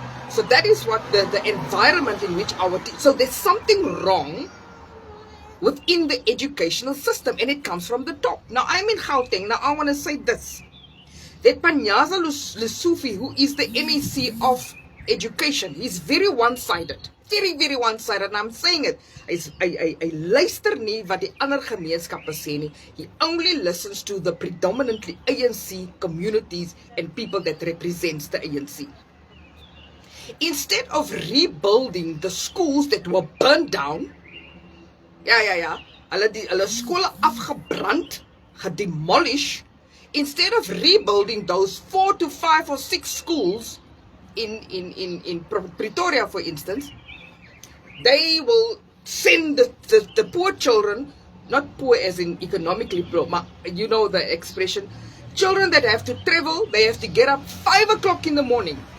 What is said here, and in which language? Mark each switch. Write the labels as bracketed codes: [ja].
[en] So that is what the environment in which so there's something wrong within the educational system, and it comes from the top. Now I'm in Gauteng. Now I want to say this. That Panyaza Lesufi, who is the MEC of education, he's very one-sided. Very, very one-sided. And I'm saying it. [af] Hy luister nie wat die ander gemeenskappe sê nie. [en] He only listens to the predominantly ANC communities and people that represents the ANC. Instead of rebuilding the schools that were burned down, [af] hulle skole afgebrand, gedemolish, [en] instead of rebuilding those 4 to 5 or 6 schools in Pretoria, for instance, they will send the poor children, not poor as in economically poor, you know the expression, children that have to travel, they have to get up 5 o'clock in the morning.